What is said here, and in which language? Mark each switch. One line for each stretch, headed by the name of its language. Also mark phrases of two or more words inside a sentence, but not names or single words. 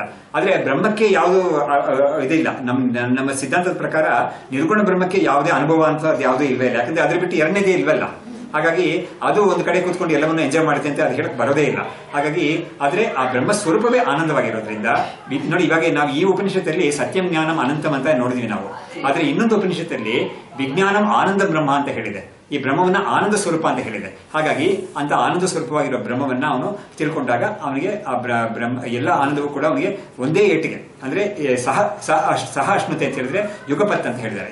Kannada: ಆದ್ರೆ ಬ್ರಹ್ಮಕ್ಕೆ ಯಾವುದು ಇದಿಲ್ಲ. ನಮ್ಮ ಸಿದ್ಧಾಂತದ ಪ್ರಕಾರ ನಿರ್ಗುಣ ಬ್ರಹ್ಮಕ್ಕೆ ಯಾವುದೇ ಅನುಭವ ಅಂತ ಯಾವುದೂ ಇಲ್ವೇ ಇಲ್ಲ. ಯಾಕಂದ್ರೆ ಅದ್ರ ಬಿಟ್ಟು ಎರಡನೇದೇ ಇಲ್ವಲ್ಲ. ಹಾಗಾಗಿ ಅದು ಒಂದು ಕಡೆ ಕೂತ್ಕೊಂಡು ಎಲ್ಲವನ್ನೂ ಎಂಜಾಯ್ ಮಾಡುತ್ತೆ ಅಂತ ಅದು ಹೇಳಕ್ ಬರೋದೇ ಇಲ್ಲ. ಹಾಗಾಗಿ ಆದ್ರೆ ಆ ಬ್ರಹ್ಮ ಸ್ವರೂಪವೇ ಆನಂದವಾಗಿರೋದ್ರಿಂದ ನೋಡಿ, ಇವಾಗ ನಾವು ಈ ಉಪನಿಷತ್ತಲ್ಲಿ
Sanskrit: ಸತ್ಯಂ ಜ್ಞಾನಂ ಅನಂತಂ
Kannada: ಅಂತ ನೋಡಿದ್ವಿ ನಾವು. ಆದ್ರೆ ಇನ್ನೊಂದು ಉಪನಿಷತ್ತಲ್ಲಿ
Sanskrit: ವಿಜ್ಞಾನಂ ಆನಂದ ಬ್ರಹ್ಮ
Kannada: ಅಂತ ಹೇಳಿದೆ. ಈ ಬ್ರಹ್ಮವನ್ನ ಆನಂದ ಸ್ವರೂಪ ಅಂತ ಹೇಳಿದೆ. ಹಾಗಾಗಿ ಅಂತ ಆನಂದ ಸ್ವರೂಪವಾಗಿರೋ ಬ್ರಹ್ಮವನ್ನ ಅವನು ತಿಳ್ಕೊಂಡಾಗ ಅವನಿಗೆ ಆ ಬ್ರಹ್ಮ ಎಲ್ಲ ಆನಂದವೂ ಕೂಡ ಅವನಿಗೆ ಒಂದೇ ಏಟಿಗೆ, ಅಂದ್ರೆ
Sanskrit: ಸಹ ಅಶ್ನುತೆ
Kannada: ಅಂತ ಹೇಳಿದ್ರೆ ಯುಗಪತ್ ಅಂತ ಹೇಳಿದ್ದಾರೆ.